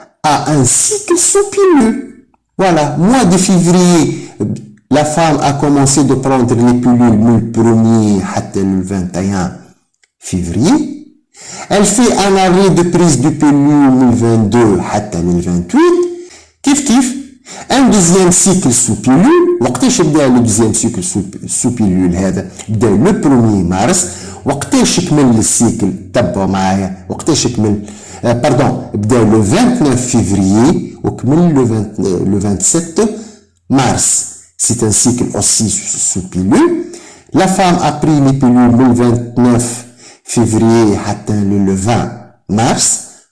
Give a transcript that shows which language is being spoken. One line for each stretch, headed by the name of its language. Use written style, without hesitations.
French: À un cycle sous pilule. Voilà, mois de février, la femme a commencé de prendre les pilules le 1er حتى le 21 février. Elle fait un arrêt de prise de pilule le 22 حتى le 28. كيف un deuxième cycle sous pilule.
Arabic: وقتاش بدا
French: le deuxième cycle sous pilule هذا؟ بدا le 1er mars.
Arabic: وقتاش كمل السيكل؟ تبعوا معايا. وقتاش كمل؟
French: pardon, بدا le 29 février
Arabic: وكمل
French: le 27 mars. C'est un cycle aussi sous pilule. La femme a pris les pilules le 29 février حتى le 20 mars.